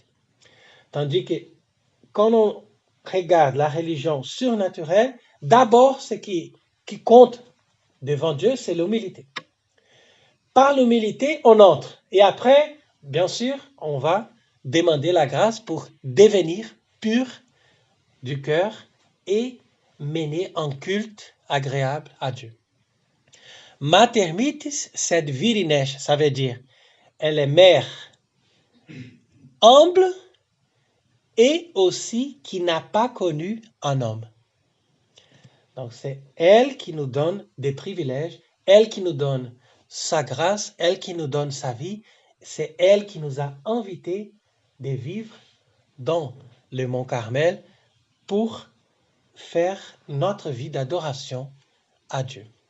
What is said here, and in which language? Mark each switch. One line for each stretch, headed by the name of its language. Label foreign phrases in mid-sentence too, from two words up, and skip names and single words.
French: Tandis que quand on regarde la religion surnaturelle, d'abord ce qui compte devant Dieu, c'est l'humilité. Par l'humilité, on entre. Et après, bien sûr, on va demander la grâce pour devenir pur du cœur et mener un culte agréable à Dieu.
Latin: Mater mitis sed virines,
French: ça veut dire elle est mère humble et aussi qui n'a pas connu un homme. Donc c'est elle qui nous donne des privilèges, elle qui nous donne sa grâce, elle qui nous donne sa vie, c'est elle qui nous a invités de vivre dans le Mont Carmel pour faire notre vie d'adoration à Dieu.